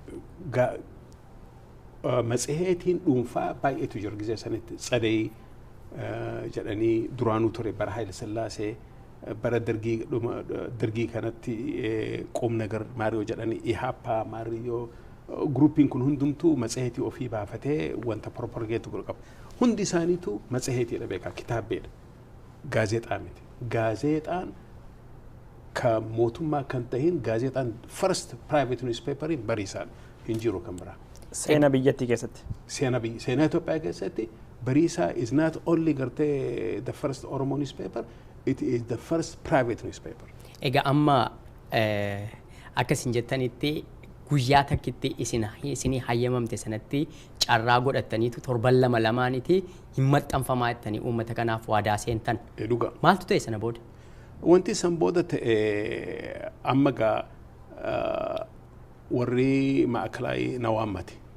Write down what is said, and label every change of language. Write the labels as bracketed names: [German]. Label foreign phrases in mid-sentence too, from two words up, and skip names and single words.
[Oromo] Matseheetiin dhuunfaa baay'eetu jira gizee sanitti Tsadee jedhanii duraanuu ture bara Haayile Sillaasee bara dargii kanatti qoom nagar maariyoo jedhanii ihaapaa maariyoo gruupiin kun hundumtuu matseheetii ofii baafatee wanta propagaatu qaba. Hundi isaaniitu matseheetiidha beekaa kitaabbeedha. Gaazexaa miti. Gaazexaan ka mootummaa kan tahin gaazexaan [English] first private newspaper [Oromo] bariisaadha. Hin jiru kan biraa. Seenaa biyyattii keessatti. Seenaa Itoophiyaa keessatti bariisaa [English] is not only gartee the first Oromo newspaper, it is the first private newspaper. [Oromo] Egaa amma akkasin jettanitti guyyaa takkitti isinii hayyamamte sanatti carraa godhattaniitu torban lamaaniiti hin maxxanfamaa jettanii uummata kanaaf waadaa seentan. Dhugaa. Maaltu ta'e sana booda? Wanti san booda ta'e amma gaa warri maakalaayii na waammate.